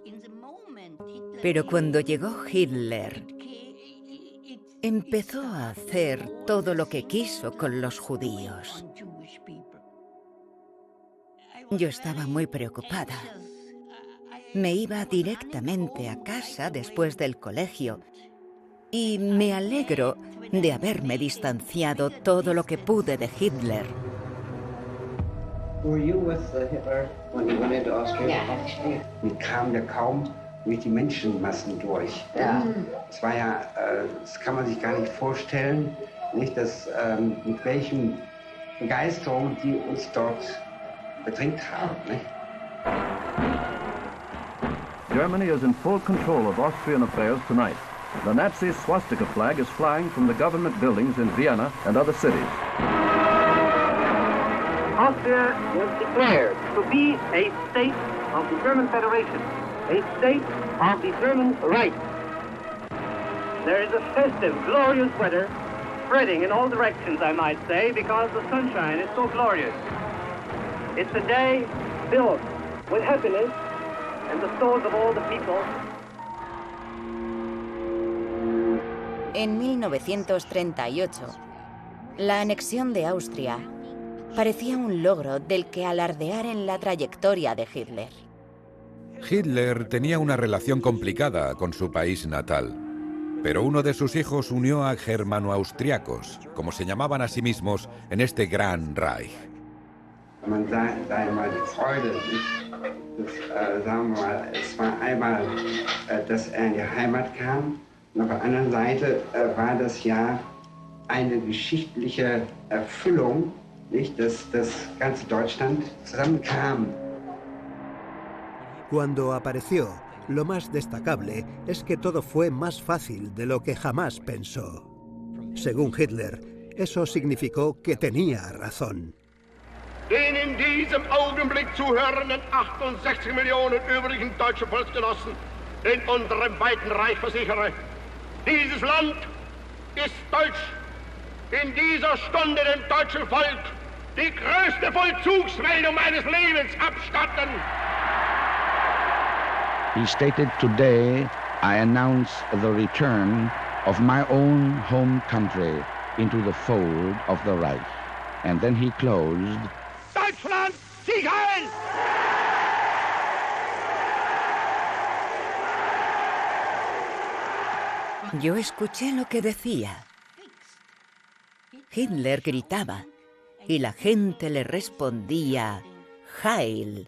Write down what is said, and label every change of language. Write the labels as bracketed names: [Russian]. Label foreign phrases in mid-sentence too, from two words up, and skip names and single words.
[Spanish] Pero cuando llegó Hitler, empezó a hacer todo lo que quiso con los judíos. Yo estaba muy preocupada. Me iba directamente a casa después del colegio y me alegro de haberme distanciado todo lo que pude de Hitler. [English] Were you with Hitler when he went into Austria? [German] Ja. Wie kam der kaum durch die Menschenmassen durch? Ja. Es war ja, das kann man sich gar nicht vorstellen, nicht, dass, mit welchen Begeisterung die uns dort bedrängt haben. Nicht? [English] Germany is in full control of Austrian affairs tonight. The Nazi swastika flag is flying from the government buildings in Vienna and other cities. Austria was declared to be a state of the German Federation. a state of determined right. There is a festive, glorious weather spreading in all directions, I might say, because the sunshine is so glorious. It's a day filled with happiness in the souls of all the people. [Spanish] En 1938, la anexión de Austria parecía un logro del que alardear en la trayectoria de Hitler. Hitler tenía una relación complicada con su país natal, pero uno de sus hijos unió a germano-austriacos, como se llamaban a sí mismos en este Gran Reich. [German] Man sah einmal die Freude, sagen wir mal, es war einmal, dass in die Heimat kam, und auf der anderen Seite war das ja eine geschichtliche Erfüllung, nicht, dass das ganze Deutschland zusammenkam. [Spanish] Cuando apareció, lo más destacable es que todo fue más fácil de lo que jamás pensó. Según Hitler, eso significó que tenía razón. [German] Den in diesem Augenblick zuhörenden 68 Millionen übrigen deutschen Volksgenossen in unserem weiten Reich versichere, dieses Land ist deutsch. In dieser Stunde dem deutschen Volk die größte Vollzugsmeldung meines Lebens abstatten. [English] He stated, "Today I announce the return of my own home country into the fold of the Reich." And then he closed, [German] Deutschland, Sieg Heil! [Spanish] Yo escuché lo que decía. Hitler gritaba y la gente le respondía Heil.